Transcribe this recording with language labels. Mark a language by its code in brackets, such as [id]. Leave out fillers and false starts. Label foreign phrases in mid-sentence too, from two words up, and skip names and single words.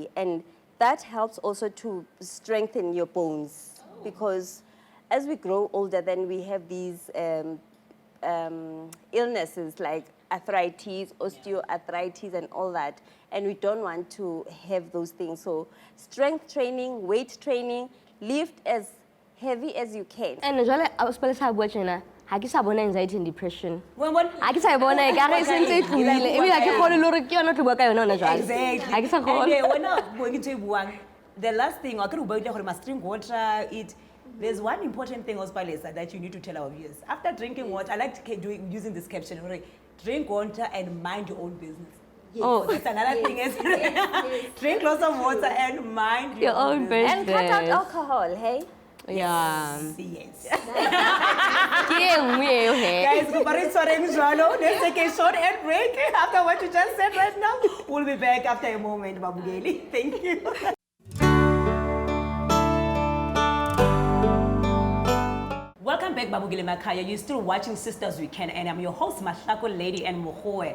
[en] And that helps also to strengthen your bones because as we grow older, then we have these illnesses like arthritis, osteoarthritis, and all that. And we don't want to have those things. So strength training, weight training, lift as heavy as you can. [st] And jwale Ospalesa bua tjena, ha ke sa bona [en] anxiety and depression. When one [st] Ha ke sa e bona e ka re e sentse e tlohile. Ebile ha ke kgone le hore ke yona o tlo bua ka yona hona jwale. [en] exactly. [st] Ha ke sa [en] And [st] kgone. [en] when I'm going to buang, the last thing, I must drink water, eat. There's one important thing, Ospalesa, that you need to tell our viewers. After drinking water, I like using this caption, drink water and mind your own business. Oh. That's another thing is drink lots of water and mind Your own business. And cut out alcohol, hey? Yeah. Yes. [st] Ke e nngwe eo he. [en] Guys, let's take a short ad break after what you just said right now. We'll be back after a moment, Babugeli. Thank you. Welcome back, Babugile Makaya. You're still watching Sisters We Can, and I'm your host, Mahlako Lady and Mohoe.